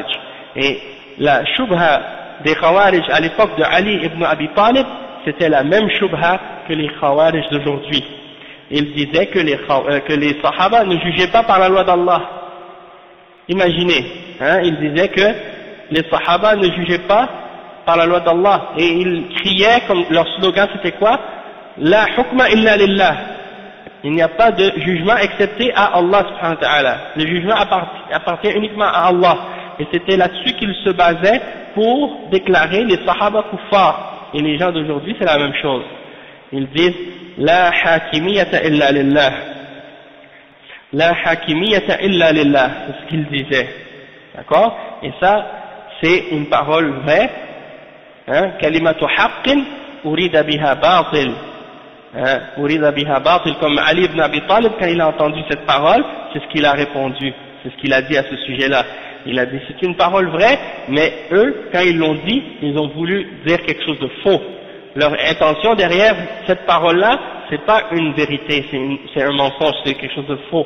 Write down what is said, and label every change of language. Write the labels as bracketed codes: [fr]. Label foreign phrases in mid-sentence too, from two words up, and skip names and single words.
[fr] Et la shubha des Khawarij à l'époque de Ali ibn Abi Talib, c'était la même shubha que les Khawarij d'aujourd'hui. Ils disaient que les Sahaba ne jugeaient pas par la loi d'Allah. Imaginez, ils disaient que les Sahaba ne jugeaient pas par la loi d'Allah, et ils criaient, comme leur slogan c'était quoi? [ar] لا حكم إلا لله, [fr] Il n'y a pas de jugement excepté à Allah [ar] سبحانه وتعالى. [fr] Le jugement appartient uniquement à Allah. Et c'était là-dessus qu'ils se basaient pour déclarer les [ar] الصحابة كفار. [fr] Et les gens d'aujourd'hui, c'est la même chose. Ils disent [ar] لا حاكمية إلا لله. لا حاكمية إلا لله. [fr] C'est ce qu'ils disaient. D'accord? Et ça, c'est une parole vraie. Hein? [ar] كلمة حق أريد بها باطل. أريد بها باطل. [fr] Comme Ali ibn Abi Talib, quand il a entendu cette parole, c'est ce qu'il a répondu. C'est ce qu'il a dit à ce sujet-là. Il a dit c'est une parole vraie, mais eux, quand ils l'ont dit, ils ont voulu dire quelque chose de faux. Leur intention derrière cette parole-là, c'est pas une vérité, c'est un mensonge, c'est quelque chose de faux.